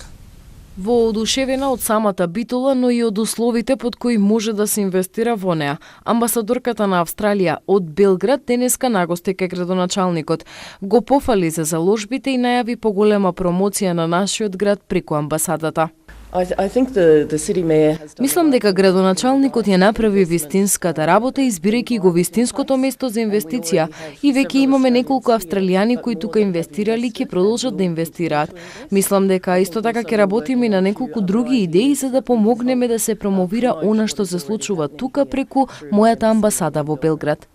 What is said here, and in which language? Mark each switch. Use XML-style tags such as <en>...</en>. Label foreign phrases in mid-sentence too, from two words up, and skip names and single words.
<mk>Воодушевена од самата Битола, но и од условите под кои може да се инвестира во неа. Амбасадорката на Австралија од Белград денеска нагости кај градоначалникот. Го пофали за заложбите и најави поголема промоција на нашиот град преку амбасадата.</mk> <en>I think the city mayor has done</en> <mk>Мислам дека градоначалникот ја направи вистинската работа избирајќи го вистинското место за инвестиција и веќе имаме неколку австралијани кои тука инвестирали ќе продолжат да инвестираат. Мислам дека исто така ќе работиме и на неколку други идеи за да помогнеме да се промовира она што се случува тука преку мојата амбасада во Белград.</mk>